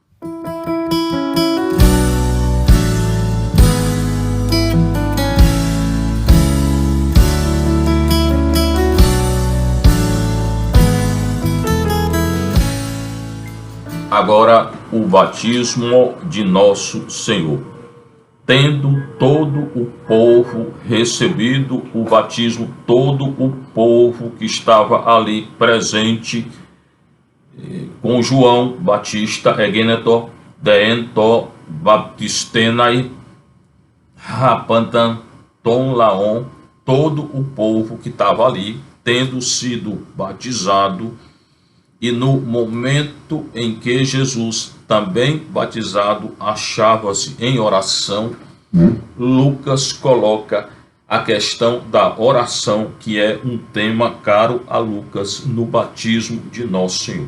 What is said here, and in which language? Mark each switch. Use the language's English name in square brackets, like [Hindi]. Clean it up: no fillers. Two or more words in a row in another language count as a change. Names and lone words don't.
[Portuguese] Agora o batismo de nosso Senhor. Tendo todo o povo recebido o batismo, todo o povo que estava ali presente com João Batista, [Greek] ἐγένετο δὲ ἐν τῷ βαπτισθῆναι ἅπαντα τὸν λαὸν, [Portuguese] todo o povo que estava ali, tendo sido batizado. E no momento em que Jesus, também batizado, achava-se em oração, Lucas coloca a questão da oração, que é um tema caro a Lucas no batismo de Nosso Senhor.